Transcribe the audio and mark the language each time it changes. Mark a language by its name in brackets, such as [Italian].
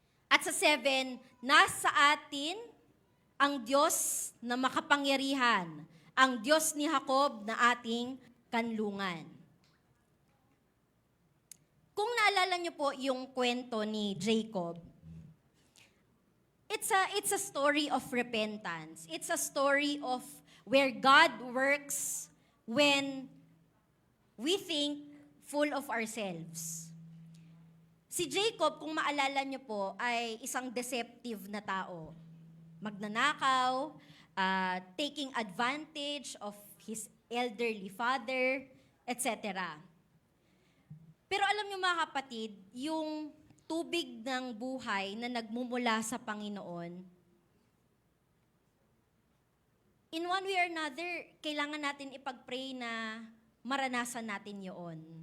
[Filipino] At sa 7, nasa atin ang Diyos na makapangyarihan, ang Diyos ni Jacob na ating kanlungan. Kung naalala niyo po yung kwento ni Jacob, [English] it's a story of repentance. It's a story of where God works when we think full of ourselves. [Filipino] Si Jacob, kung maalala niyo po, ay isang deceptive na tao. Magnanakaw, [English] taking advantage of his elderly father, etc. [Filipino] Pero alam niyo mga kapatid, yung tubig ng buhay na nagmumula sa Panginoon, [English] in one way or another, [Filipino] kailangan natin ipag-pray na maranasan natin yun.